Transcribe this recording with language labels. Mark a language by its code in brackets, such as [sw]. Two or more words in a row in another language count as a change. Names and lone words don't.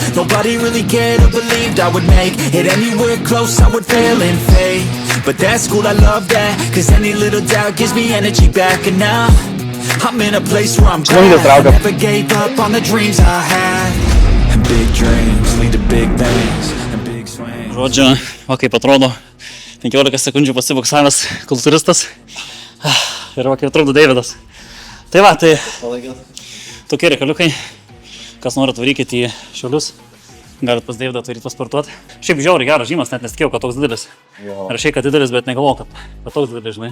[en] Nobody really cared or believed I would make it anywhere close, I would fail and fade. But that's cool, I love that, cause any little doubt gives me energy back. And now, I'm in a place where I'm glad I never gave up on the dreams I had. And big dreams lead to big things, and big swings. [lt] Žodžiu, va kaip atrodo 15 sekundžių pasiboksavęs kultūristas. Ir va kaip atrodo Deividas. Tai va, tai tokie reikaliukai, kas norit varykit į Šiaulius, galit pas Deividą atvaryti pasportuoti. Šiaip žiauriai geras žymas, net nesitikėjau, kad toks didelis. Rašai, kad didelis, bet negalvojau, kad toks didelis, žinai.